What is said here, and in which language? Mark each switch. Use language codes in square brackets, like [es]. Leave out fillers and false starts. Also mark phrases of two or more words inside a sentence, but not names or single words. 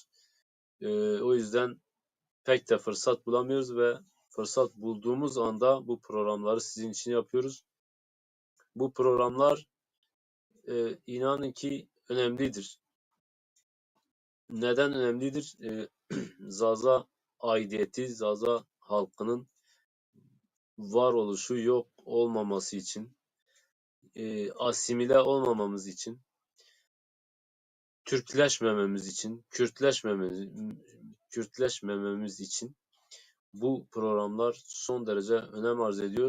[tr] O yüzden pek de fırsat bulamıyoruz ve fırsat bulduğumuz anda bu programları sizin için yapıyoruz. Bu programlar inanın ki önemlidir. Neden önemlidir? Zaza aidiyeti, Zaza halkının varoluşu yok olmaması için, asimile olmamamız için, Türkleşmememiz için, Kürtleşmememiz için bu programlar son derece önem arz ediyor.